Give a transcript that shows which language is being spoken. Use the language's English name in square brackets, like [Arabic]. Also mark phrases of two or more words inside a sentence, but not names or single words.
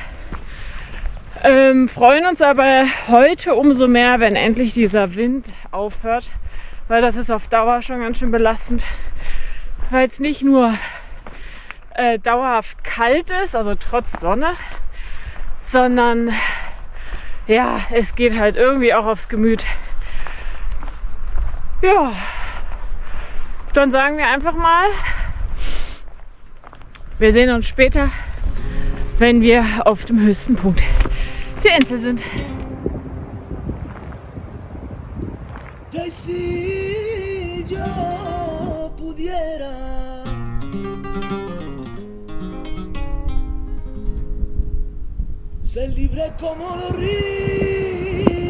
[German] Freuen uns aber heute umso mehr, wenn endlich dieser Wind aufhört, weil das ist auf Dauer schon ganz schön belastend, weil es nicht nur dauerhaft kalt ist, also trotz Sonne, sondern ja, es geht halt irgendwie auch aufs Gemüt. Ja, dann sagen wir einfach mal, wir sehen uns später, wenn wir auf dem höchsten Punkt der Insel sind. [Spanish] Si yo pudiera ser libre como los ríos,